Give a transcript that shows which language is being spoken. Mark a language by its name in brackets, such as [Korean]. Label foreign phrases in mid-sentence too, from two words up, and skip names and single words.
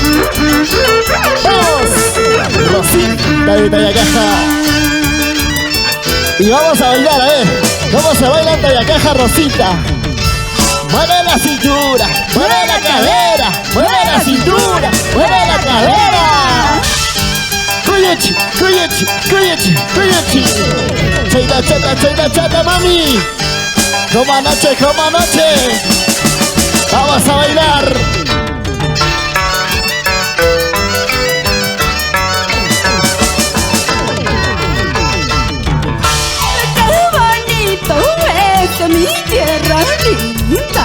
[Spanish] ¡Vamos! Rosita de Tayacaja. Y vamos a bailar, a ver, cómo se baila en Tayacaja, Rosita. Mueve la cintura, mueve la cadera, mueve la cintura, mueve la cadera. [Quechua] Cuyechi, cuyechi, cuyechi, cuyechi. [Spanish] Chaita, chata, chaita, chata, mami. Como anoche, como anoche. Vamos a bailar. Qué bonito es mi tierra linda.